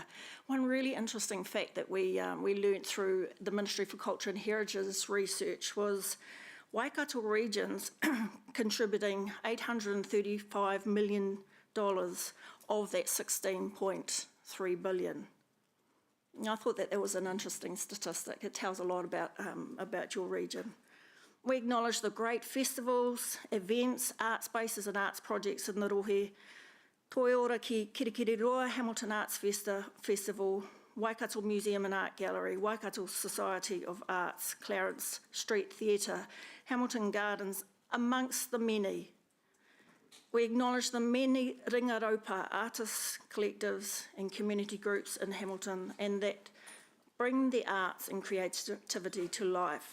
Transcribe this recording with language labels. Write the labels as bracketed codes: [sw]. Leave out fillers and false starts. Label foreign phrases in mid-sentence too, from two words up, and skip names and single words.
[en] One really interesting fact that we learnt through the Ministry for Culture and Heritage research was Waikato regions contributing $835 million of that $16.3 billion. I thought that was an interesting statistic. It tells a lot about your region. We acknowledge the great festivals, events, art spaces and arts projects in Ngārohe, Toi Ora ki Kirikiriroa Hamilton Arts Festival, Waikato Museum and Art Gallery, Waikato Society of Arts, Clarence Street Theatre, Hamilton Gardens, amongst the many. We acknowledge the many ringaropa artists, collectives and community groups in Hamilton and that bring the arts and creativity to life.